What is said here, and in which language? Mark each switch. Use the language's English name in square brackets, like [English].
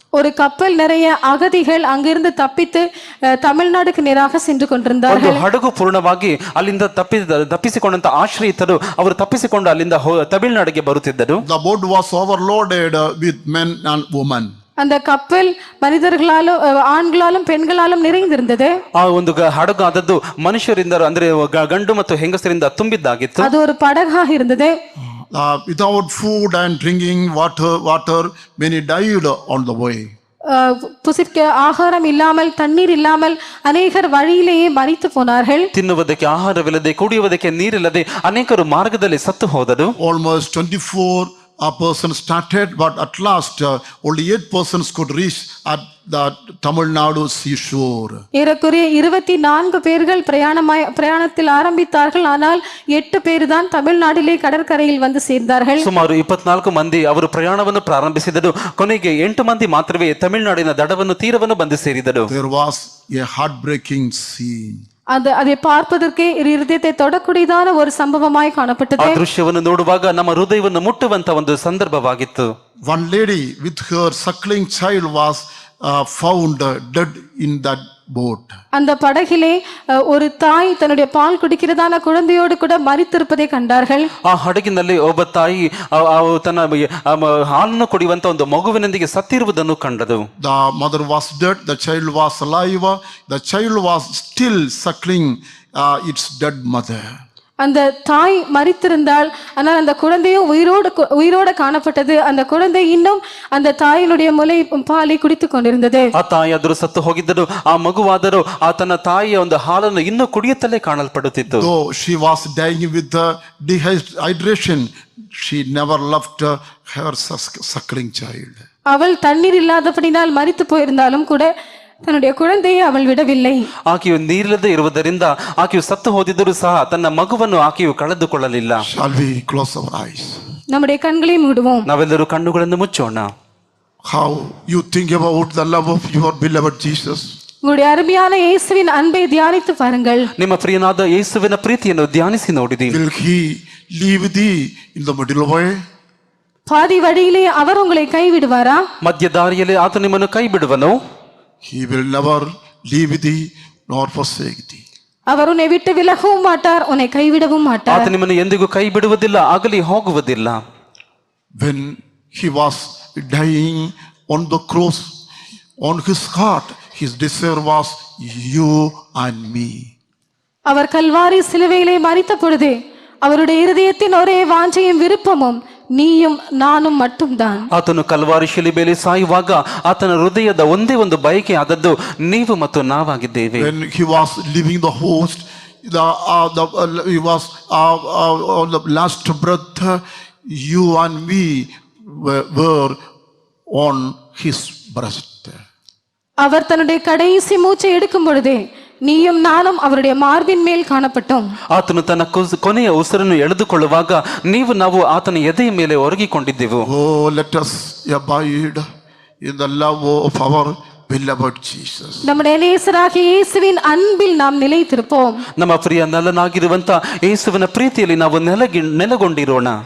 [Tamil] ஒரு கப்பல் நிறைய அகதிகள் அங்கிருந்து தப்பித்து தமிழ்நாடுக்கு நேராக சென்று [Kannada] ಒಂದು [Tamil] கொண்டிருந்தார்கள். [Kannada] ಹಡಗು ಪೂರ್ಣವಾಗಿ ಅಲ್ಲಿಂದ ತಪ್ಪಿಸಿಕೊಂಡಂತ ಆಶ್ರಯಿತರು ಅವರು ತಪ್ಪಿಸಿಕೊಂಡು ಅಲ್ಲಿಂದ ತಮಿಳುನಾಡಿಗೆ ಬರುತ್ತಿದ್ದರು. [English] The boat was overloaded with men and women. [Tamil] அந்த கப்பல் மனிதர்களாலும் ஆண்களாலும் பெண்களாலும் நிறைந்திருந்தது. [Kannada] ಆ ಒಂದು ಹಡಗು ಆದದ್ದು ಮನುಷ್ಯರಿಂದ ಅಂದ್ರೆ ಗಂಡು ಮತ್ತು ಹೆಂಗಸರಿಂದ ತುಂಬಿದ್ದಾಗಿತ್ತು. [Tamil] அது ஒரு படகாக இருந்தது. [English] Without food and drinking water, many died on the way. [Tamil] புசிக்க ஆகாரம் இல்லாமல், தண்ணீர் இல்லாமல் அநேகர் வழியிலேயே மரித்து போனார்கள். [Kannada] ತಿನ್ನುವುದಕ್ಕೆ ಆಹಾರವಿಲ್ಲದೆ, ಕುಡಿಯುವುದಕ್ಕೆ ನೀರಿಲ್ಲದೆ ಅನೇಕರು ಮಾರ್ಗದಲ್ಲಿ ಸತ್ತು ಹೋದರು. [English] Almost 24 persons started, but at last only 8 persons could reach at the Tamil Nadu seashore. [Tamil] ஏறக்குறைய 24 பேர்கள் பிரயாணத்தில் ஆரம்பித்தார்கள். ஆனால் 8 பேர் தான் தமிழ்நாட்டிலே கடற்கரையில் வந்து சேர்ந்தார்கள். [Kannada] ಸುಮಾರು 24 ಮಂದಿ ಅವರು ಪ್ರಯಾಣವನ್ನು ಪ್ರಾರಂಭಿಸಿದರು. ಕೊನೆಗೆ 8 ಮಂದಿ ಮಾತ್ರವೇ ತಮಿಳುನಾಡಿನ ದಡವನ್ನು ತೀರವನ್ನು ಬಂದು ಸೇರಿದರು. [English] There was a heartbreaking scene. [Tamil] அதை பார்ப்பதற்கு இருதயத்தை தொடக்கூடியதான ஒரு சம்பவமாய் [Kannada] ಆ [Tamil] காணப்பட்டது. [Kannada] ದೃಶ್ಯವನ್ನು ನೋಡುವಾಗ ನಮ್ಮ ಹೃದಯವನ್ನು ಮುಟ್ಟುವಂತ ಒಂದು ಸಂದರ್ಭವಾಗಿತ್ತು. [English] One lady with her suckling child was found dead in that boat. [Tamil] அந்த படகிலே ஒரு தாய் தன்னுடைய பால் குடிக்கிறதான குழந்தையோடு கூட மரித்திருப்பதை கண்டார்கள். [Kannada] ಆ ಹಡಗಿನಲ್ಲಿ ಒಬ್ಬ ತಾಯಿ ತನ್ನ ಹಾಲನ್ನು ಕುಡಿಯುವಂತ ಒಂದು ಮಗುವಿನೊಂದಿಗೆ ಸತ್ತಿರುವುದನ್ನು ಕಂಡದು. [English] The mother was dead, the child was alive, the child was still suckling its dead mother. [Tamil] அந்த தாய் மரித்திருந்தாள், ஆனால் அந்த குழந்தையும் உயிரோடு காணப்பட்டது. அந்த குழந்தை இன்னும் அந்த தாயினுடைய முலை பாலை குடித்துக் கொண்டிருந்தது. [Kannada] ಆ ತಾಯಿಯಾದರೂ ಸತ್ತು ಹೋಗಿದ್ದರು, ಆ ಮಗುವಾದರೂ ಆ ತನ್ನ ತಾಯಿಯ ಒಂದು ಹಾಲನ್ನು ಇನ್ನೂ ಕುಡಿಯುತ್ತಲೇ ಕಾಣಲ್ಪಡುತ್ತಿತ್ತು. [English] Though she was dying with the dehydration, she never left her suckling child. [Tamil] அவள் தண்ணீர் இல்லாதபடினால் மரித்து போயிருந்தாலும் கூட தன்னுடைய குழந்தையை அவள் விடவில்லை. [Kannada] ಆಕೆಯು ನೀರಿಲ್ಲದೆ ಇರುವುದರಿಂದ ಆಕೆಯು ಸತ್ತು ಹೋದಿದ್ದರೂ ಸಹ ತನ್ನ ಮಗುವನ್ನು ಆಕೆಯು ಕಳೆದುಕೊಳ್ಳಲಿಲ್ಲ. [English] Shall we close our eyes? [Tamil] நம்முடைய கண்களை மூடுவோம். [Kannada] ನಾವೆಲ್ಲರೂ ಕಣ್ಣುಗಳನ್ನು ಮುಚ್ಚೋಣ. [English] How you think about the love of your beloved Jesus? [Tamil] உங்களுடைய அருமையான இயேசுவின் அன்பை தியானித்து பாருங்கள். [Kannada] ನಿಮ್ಮ ಪ್ರಿಯನಾದ ಯೇಸುವಿನ ಪ್ರೀತಿಯನ್ನು ಧ್ಯಾನಿಸಿ ನೋಡಿದಿ. [English] Will he leave thee in the middle way? [Tamil] பாதி வழியிலே அவர் உங்களை கைவிடுவாரா? [Kannada] ಮಧ್ಯ ದಾರಿಯಲ್ಲಿ ಆತ ನಿಮ್ಮನ್ನು ಕೈ ಬಿಡುವನು. [English] He will never leave thee nor forsake thee. [Tamil] அவர் உன்னை விட்டு விலகவும் மாட்டார், உன்னை கைவிடவும் மாட்டார். [Kannada] ಆತ ನಿಮ್ಮನ್ನು ಎಂದಿಗೂ ಕೈ ಬಿಡುವುದಿಲ್ಲ, ಆಗಲಿ ಹೋಗುವುದಿಲ್ಲ. [English] When he was dying on the cross, on his heart, his desire was you and me. [Tamil] அவர் கல்வாரி சிலுவையிலே மரித்த பொழுது அவருடைய இருதயத்தின் ஒரே வாஞ்சையும் விருப்பமும் நீயும் நானும் மட்டும்தான். [Kannada] ಆತನು ಕಲ್ವಾರಿ ಶಿಲುಬೆಯಲ್ಲಿ ಸಾಯುವಾಗ ಆತನ ಹೃದಯದ ಒಂದೇ ಒಂದು ಬಯಕೆ ಆದದ್ದು ನೀವು ಮತ್ತು ನಾವಾಗಿದ್ದೇವೆ. [English] When he was leaving the host, he was on the last breath, you and me were on his breast. [Tamil] அவர் தன்னுடைய கடைசி மூச்சை எடுக்கும் பொழுதே நீயும் நானும் அவருடைய மார்பின் மேல் காணப்பட்டோம். [Kannada] ಆತನು ತನ್ನ ಕೊನೆಯ ಉಸಿರನ್ನು ಎಳೆದುಕೊಳ್ಳುವಾಗ ನೀವು ನಾವು ಆತನ ಎದೆಯ ಮೇಲೆ ಒರಗಿಕೊಂಡಿದ್ದೆವು. [English] Oh, let us abide in the love of our beloved Jesus. [Tamil] நம்முடைய நேசராகிய இயேசுவின் அன்பில் நாம் நிலைத்திருப்போம். [Kannada] ನಮ್ಮ ಪ್ರಿಯ ನಲ್ಲನಾಗಿರುವಂತ ಯೇಸುವಿನ ಪ್ರೀತಿಯಲ್ಲಿ ನಾವು ನೆಲೆಗೊಂಡಿರೋಣ.